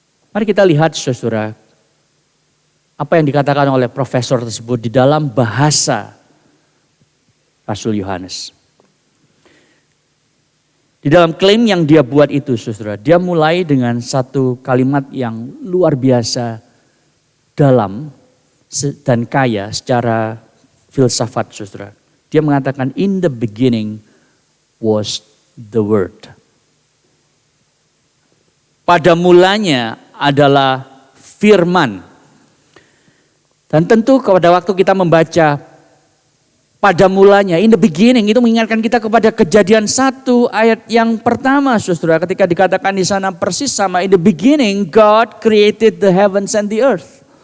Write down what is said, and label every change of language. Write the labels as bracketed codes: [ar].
[id] Mari kita lihat saudara, apa yang dikatakan oleh profesor tersebut di dalam bahasa Rasul Yohanes. Di dalam klaim yang dia buat itu saudara, dia mulai dengan satu kalimat yang luar biasa dalam dan kaya secara filsafat saudara. Dia mengatakan [en] in the beginning was the word. [id] Pada mulanya adalah firman. Dan tentu pada waktu kita membaca pada mulanya, [en] in the beginning, [id] itu mengingatkan kita kepada Kejadian 1 ayat yang pertama saudara. Ketika dikatakan di sana persis sama, [en] in the beginning God created the heavens and the earth.